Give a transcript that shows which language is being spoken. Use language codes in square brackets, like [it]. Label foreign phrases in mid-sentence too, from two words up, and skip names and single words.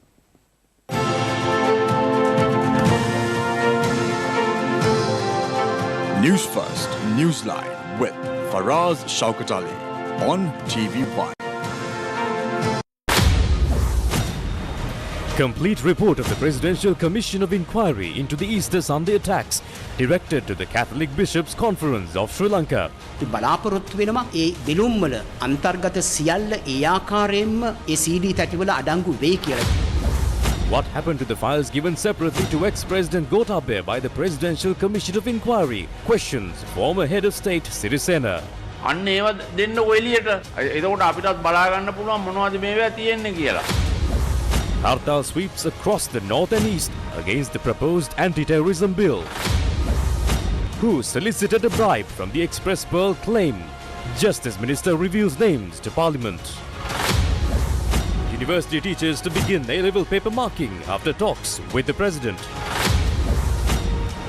[en] News First Newsline with Faraz Shaukat Ali on TV1. Complete report of the Presidential Commission of Inquiry into the Easter Sunday attacks directed to the Catholic Bishops' Conference of Sri Lanka. [si] බලාපොරොත්තු වෙනවා ඒ බෙලුම් වල අන්තර්ගත සියල්ල ඒ ආකාරයෙන්ම ඒ CD තැටිවල අඩංගු වෙයි කියලා. [en] What happened to the files given separately to ex-President Gotabaya by the Presidential Commission of Inquiry? Questions former head of state Sirisena. [si] අන්න ඒව දෙන්න ඔය එළියට. එතකොට අපිටත් බලා ගන්න පුළුවන් මොනවද මේවා තියෙන්නේ කියලා. [en] Hartal sweeps across the north and east against the proposed anti-terrorism bill. Who solicited a bribe from the Express Pearl claim? Justice Minister reveals names to Parliament. University teachers to begin A-level paper marking after talks with the President.